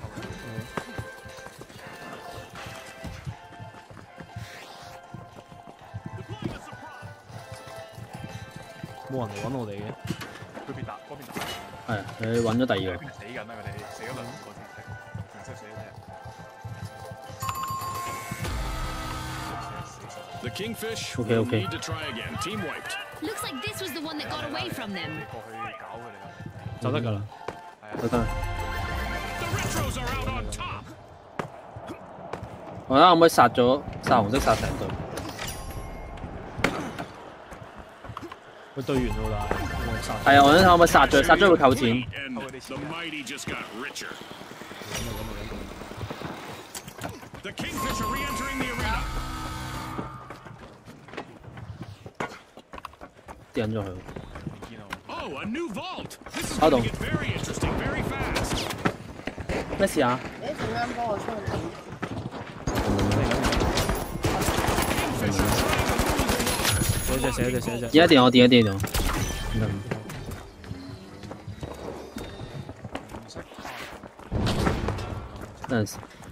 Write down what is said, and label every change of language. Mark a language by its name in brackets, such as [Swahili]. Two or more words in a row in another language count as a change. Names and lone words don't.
[Cantonese] 冇人嚟揾我哋嘅。嗰邊打。係，佢揾咗第二個。死緊啦！佢哋死咗2個先，然之後死咗隻。 [English] The Kingfish will need to try again. Team wiped. Looks like this was the one that got away from them. [Cantonese] 就得㗎啦。就得。 [English] The Retros are out on top. [Cantonese] 我睇可唔可以殺紅色殺成隊？佢對完喎，但係啊，我想睇可唔可以殺咗會扣錢。 [English] The Mighty just got richer. The Kingfish are re-entering the arena. [Cantonese] 跌咗佢。 [English] Oh, a new vault. This is [Cantonese] 搞到。 [English] going to get very interesting, very fast. [Cantonese] 咩事啊？你陣間幫我出嚟。寫一隻。而家電我。等陣時。